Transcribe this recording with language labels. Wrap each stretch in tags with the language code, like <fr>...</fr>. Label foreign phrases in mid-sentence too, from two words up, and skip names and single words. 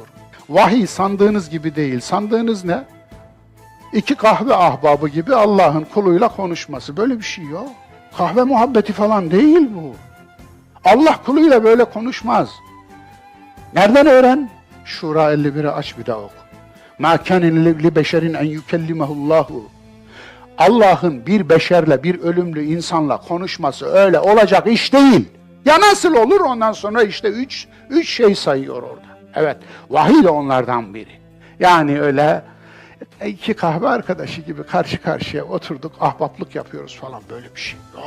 <tr>Vahiy sandığınız gibi değil. Sandığınız ne? 2 kahve ahbabı gibi Allah'ın kuluyla konuşması. Böyle bir şey yok. Kahve muhabbeti falan değil bu. Allah kuluyla böyle konuşmaz. Nereden öğren? Şura 51'i aç bir daha oku.</tr> <ar>مَا كَانَ لِبَشَرٍ اَنْ يُكَلِّمَهُ اللّٰهُ</ar> <tr>Allah'ın bir beşerle, bir ölümlü insanla konuşması öyle olacak iş değil. Ya nasıl olur? Ondan sonra işte üç şey sayıyor orada. Evet, vahiy de onlardan biri. Yani öyle iki kahve arkadaşı gibi karşı karşıya oturduk, ahbaplık yapıyoruz falan, böyle bir şey yok.</tr>